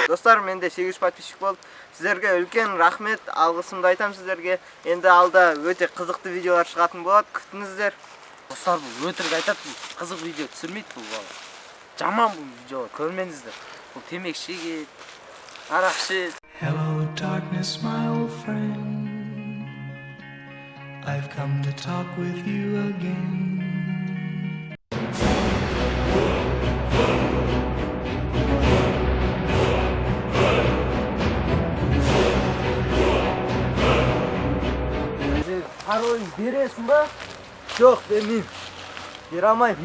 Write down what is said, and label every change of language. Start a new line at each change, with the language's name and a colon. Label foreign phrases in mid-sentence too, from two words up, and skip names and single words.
Kazakh: Достар, менде 800 подписчик болды. Сіздерге үлкен рахмет, алғысымды айтам сіздерге. Енді алда өте қызықты видеолар шығатын болады, күтіңіздер. Достар, бұл өтірік айтады, қызық видео түсірмейді бұл бала. Жаман бұл видео, көрмеңіздер. Бұл темекі шегеді, арақ ішеді.
English: Hello darkness, my old friend. I've come to talk with you again.
Kazakh: Паролін бересің ба? Жоқ, бермеймін. Бере алмайм.